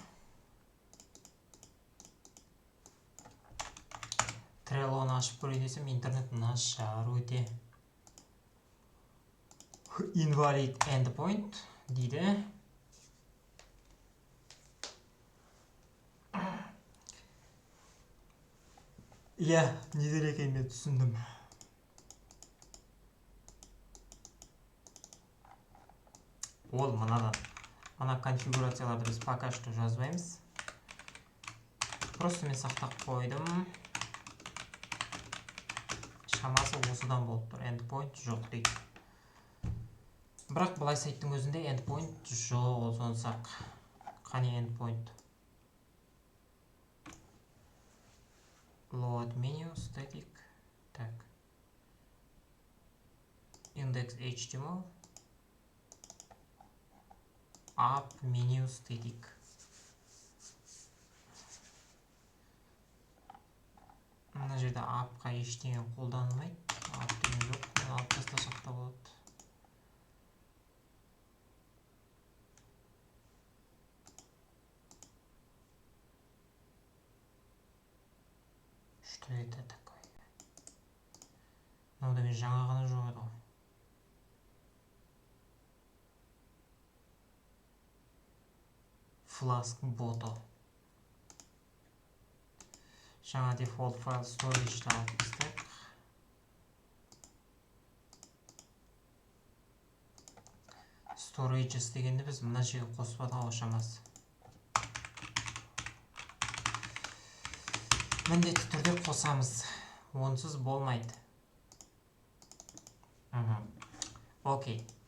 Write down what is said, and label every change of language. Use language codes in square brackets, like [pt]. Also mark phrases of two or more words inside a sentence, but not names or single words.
[kk] Trello'ны ашып көрейін десем, интернет нашар өте. [en] Invalid endpoint дейді. [kk] Иә, недер екен мен түсіндім. Ол мынадан. Ана конфигурацияларды біз [ru] пока что [kk] жазбаймыз. Просто мен сақтап қойдым. Шамасы осыдан болып тұр. Endpoint жоқ дейді. Бірақ бұлай сайттың өзінде endpoint жоқ, сонсақ. [en] Қане endpoint. Load menu, static. Так. Index HTML. Up menu static. [kk] Мына жерде upқа ештеңе қолданылмайды. Up деген жоқ. Алып тастасақ та болады. [ru] Что это такое? [kk] Мынада мен жаңа ғана жоқ еді ғой. Flask boto. Жаңа [en] default file storage [kk] алып тастайық. Storages дегенде біз мына жерге қоспадық шамасы. Міндетті түрде қосамыз. Онсыз болмайды. Окей.